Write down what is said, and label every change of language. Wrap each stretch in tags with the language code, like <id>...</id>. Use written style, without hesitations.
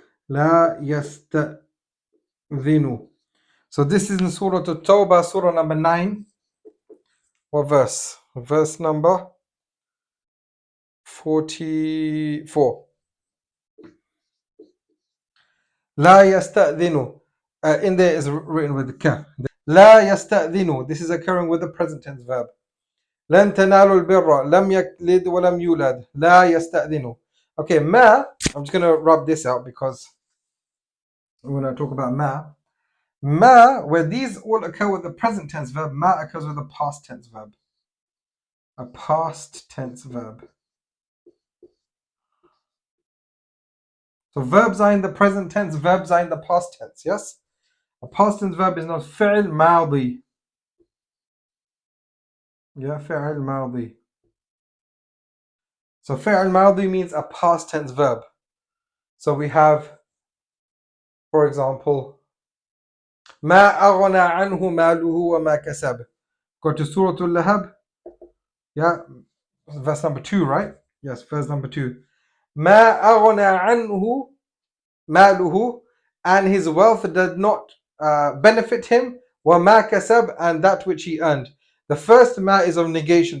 <ar>لا يستأذن.</ar> <en>So this is in Surah At-Tawbah, Surah number 9. What verse? Verse number 44.</en> <ar>لا يستأذن.</ar> <en>In there is written with ka.</en> <ar>لا يستأذن.</ar> <en>This is occurring with the present tense verb.</en> <ar>لن تنالوا البر لم يلد ولم يولد لا يستأذن.</ar> <en>Okay, ma. I'm just going to rub this out because we're going to talk about ma. Ma, where these all occur with the present tense verb, ma occurs with a past tense verb. A past tense verb. So verbs are in the present tense, verbs are in the past tense, yes? A past tense verb is not fi'l madi. Yeah, fi'l madi. So fi'l madi means a past tense verb. So we have, for example,</en> <ar>ما أغنى عنه ماله وما كسب.</ar> <en>Go to Surah Al-Lahab. Yeah, verse number 2, right? Yes, verse number 2.</en> <ar>ما أغنى عنه ماله,</ar> <en>and his wealth did not benefit him.</en> <ar>وما كسب,</ar> <en>and that which he earned. The first ma is of negation.</en>